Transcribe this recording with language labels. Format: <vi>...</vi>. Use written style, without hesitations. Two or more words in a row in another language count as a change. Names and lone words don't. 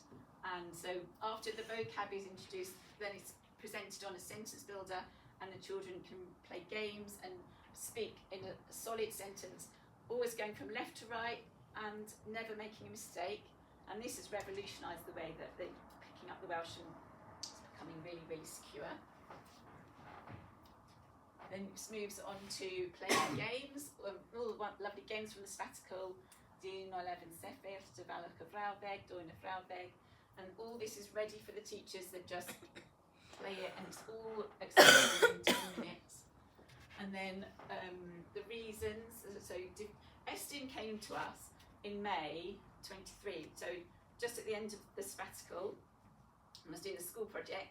<en>And so after the vocab is introduced, then it's presented on a sentence builder, and the children can play games and speak in a solid sentence, always going from left to right and never making a mistake. And this has revolutionised the way that they're picking up the Welsh, and it's becoming really, really secure. Then it moves on to playing games, all the lovely games from the sabbatical,</en> <cy>Dyn o Lefyn Sefyll, Dyfalwch y Frawddeg, Dwyn y Frawddeg,</cy> <en>and all this is ready for the teachers that just play it, and it's all accessible in 10 minutes. And then the reasons, so Estyn came to us in May 23, so just at the end of the sabbatical, I was doing a school project.</en>